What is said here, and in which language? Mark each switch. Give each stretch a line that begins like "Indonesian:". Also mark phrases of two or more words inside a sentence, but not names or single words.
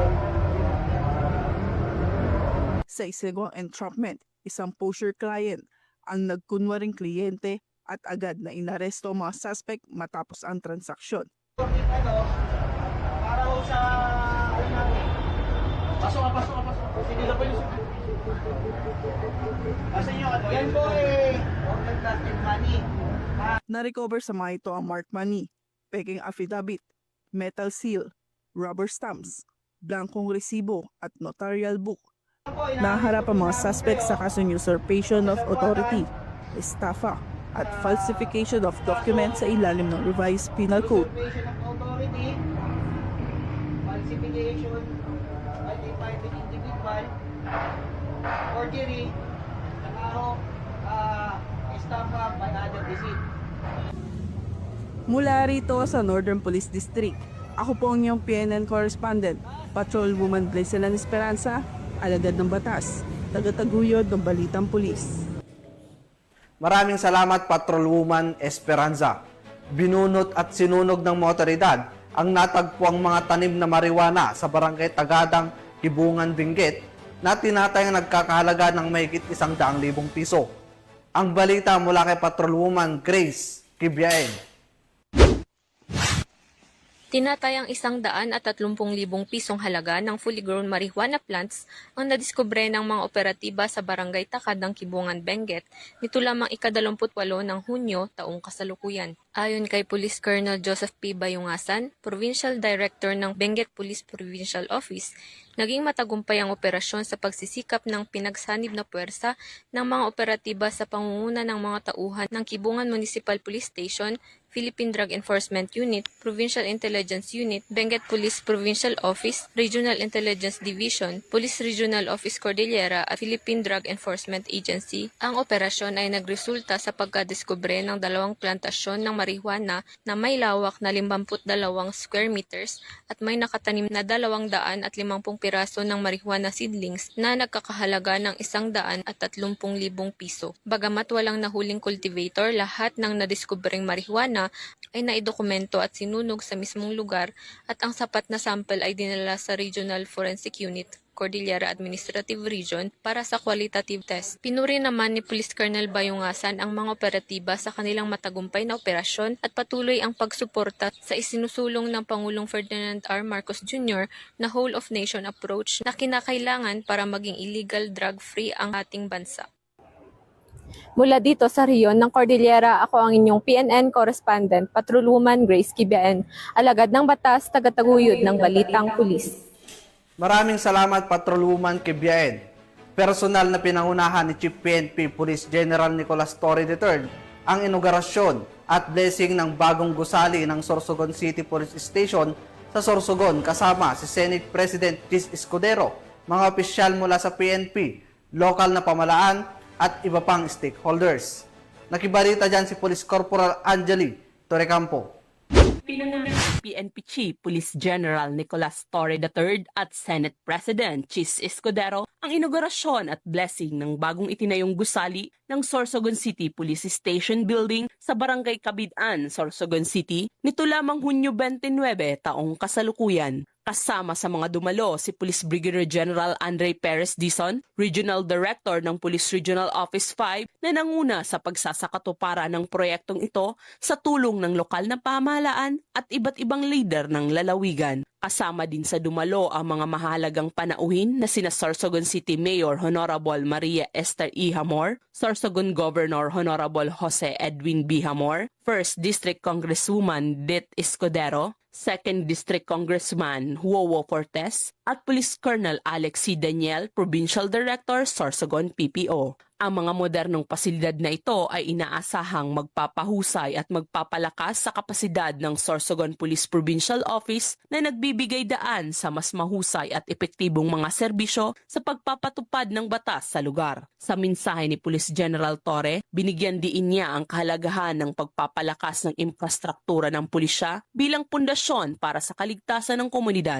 Filipino: Sa isinagawang entrapment, isang
English: poacher client
Filipino: ang nagkunwaring kliyente at agad na inaresto ang mga suspect matapos ang transaksyon. Para ho sa ano namin. Pasok. Sige na po yung kasi nyo, yan po order
English: plastic money.
Filipino: Na-recover sa mga ito ang
English: marked money,
Filipino: peking affidavit,
English: metal seal, rubber stamps,
Filipino: blankong resibo at
English: notarial book.
Filipino: Naharap ang mga suspect sa kasong
English: usurpation of authority,
Filipino: estafa, at
English: falsification of documents
Filipino: sa ilalim ng
English: revised penal code. Usurpation of authority, falsification by the private individual, forgery,
Filipino: saka ho,
English: estafa by other deceit.
Filipino: Mula rito sa Northern Police District, ako po ang iyong PNN correspondent, Patrolwoman Blaiselan Esperanza, alagad ng batas, tagataguyod ng Balitang Pulis. Maraming salamat, Patrolwoman Esperanza. Binunot at sinunog ng mga otoridad ang natagpuang mga tanim na marijuana sa barangay Tagadang, Kibungan, Benguet na tinatayang nagkakahalaga ng mahigit 100,000 piso. Ang balita mula kay Patrolwoman Grace Kibiaen. Tinatayang 130,000 pisong halaga ng
English: fully grown marijuana plants
Filipino: ang nadiskubre ng mga operatiba sa barangay Takadang, Kibungan, Benguet nito lamang ika-28 ng Hunyo taong kasalukuyan. Ayon kay Police Colonel Joseph P. Bayungasan, Provincial Director ng Benguet Police Provincial Office, naging matagumpay ang operasyon sa pagsisikap ng pinagsanib na puwersa ng mga operatiba sa pangunguna ng mga tauhan ng Kibungan Municipal Police Station, Philippine Drug Enforcement Unit, Provincial Intelligence Unit, Benguet Police Provincial Office, Regional Intelligence Division, Police Regional Office Cordillera at Philippine Drug Enforcement Agency. Ang operasyon ay nagresulta sa pagkadiskubre ng 2 plantasyon ng marijuana na may lawak na 52
English: square meters
Filipino: at may nakatanim na 250 piraso ng
English: marijuana seedlings
Filipino: na nagkakahalaga ng 130,000 piso. Bagamat walang nahuling cultivator, lahat ng nadiskubreng marijuana ay naidokumento at sinunog sa mismong lugar at ang sapat na sample ay dinala sa Regional Forensic Unit, Cordillera Administrative Region para sa
English: qualitative test.
Filipino: Pinuri naman ni Police Colonel Bayungasan ang mga operatiba sa kanilang matagumpay na operasyon at patuloy ang pagsuporta sa isinusulong ng Pangulong Ferdinand R. Marcos Jr. na
English: whole-of-nation approach
Filipino: na kinakailangan para maging
English: illegal drug-free
Filipino: ang ating bansa. Mula dito sa rehiyon ng Cordillera, ako ang inyong PNN correspondent, Patrolwoman Grace Kibiaen, alagad ng batas, tagataguyod ng Balitang Pulis. Maraming salamat, Patrolwoman Kibiaen. Personal na pinangunahan ni Chief PNP Police General Nicolas Torre III ang inaugurasyon at blessing ng bagong gusali ng Sorsogon City Police Station sa Sorsogon kasama si Senate President Chis Escudero, mga opisyal mula sa PNP, lokal na pamalaan at iba pang stakeholders. Nakibalita dyan si Police Corporal Angeli Torrecampo. Pinangunahan ni PNP Chief Police General Nicolas Torre III at Senate President Chis Escudero ang inaugurasyon at blessing ng bagong itinayong gusali ng Sorsogon City Police Station Building sa Barangay Cabidan, Sorsogon City nito lamang Hunyo 29 taong kasalukuyan. Kasama sa mga dumalo si Police Brigadier General Andre Perez Dizon, Regional Director ng Police Regional Office 5 na nanguna sa pagsasakatuparan ng proyektong ito sa tulong ng lokal na pamahalaan at iba't ibang leader ng lalawigan. Kasama din sa dumalo ang mga mahalagang panauhin na sina Sorsogon City Mayor Honorable Maria Esther E. Hamor, Sorsogon Governor Honorable Jose Edwin B. Hamor, 1st District Congresswoman Det Escudero, 2nd District Congressman Huowo Fortes, at Police Colonel Alex C. Daniel, Provincial Director, Sorsogon PPO. Ang mga modernong pasilidad na ito ay inaasahang magpapahusay at magpapalakas sa kapasidad ng Sorsogon Police Provincial Office na nagbibigay daan sa mas mahusay at epektibong mga serbisyo sa pagpapatupad ng batas sa lugar. Sa mensahe ni Police General Torre, binigyan diin niya ang kahalagahan ng pagpapalakas ng infrastruktura ng pulisya bilang pundasyon para sa kaligtasan ng komunidad.